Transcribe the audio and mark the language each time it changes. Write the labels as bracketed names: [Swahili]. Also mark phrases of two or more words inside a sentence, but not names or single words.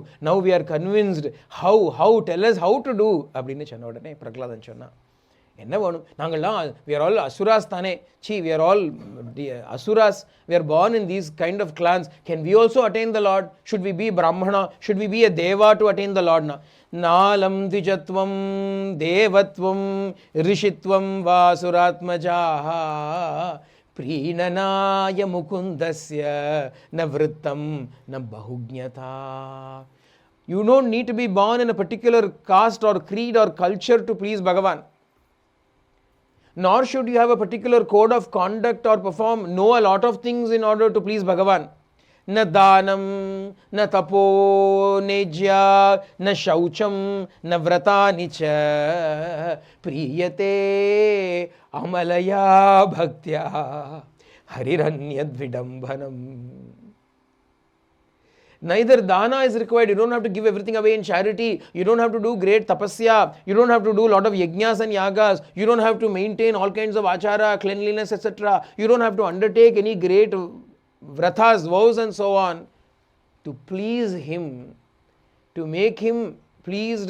[English] Now we are convinced. How? Tell us how to do. Prahladan chonna. We are all asuras tane. We are all asuras. We are born in these kind of clans. Can we also attain the Lord? Should we be Brahmana? Should we be a Deva to attain the Lord? [Sanskrit] नालं द्विजत्वं देवत्वं ऋषित्वं वासुरात्मजाः प्रीणनाय मुकुन्दस्य न वृत्तं न बहुज्ञता. [English] You don't need to be born in a particular caste or creed or culture to please Bhagavan. Nor should you have a particular code of conduct or know a lot of things in order to please Bhagavan. [Sanskrit] न दानं न तपो नेज्या न शौचं न व्रतानि च प्रीयते अमलया भक्त्या हरिरन्यद् विडम्बनम्. [English] Neither dana is required. You don't have to give everything away in charity. You don't have to do great tapasya. You don't have to do a lot of yajnas and yagas. You don't have to maintain all kinds of achara, cleanliness, etc. You don't have to undertake any great vratas, vows and so on to please him, to make him pleased.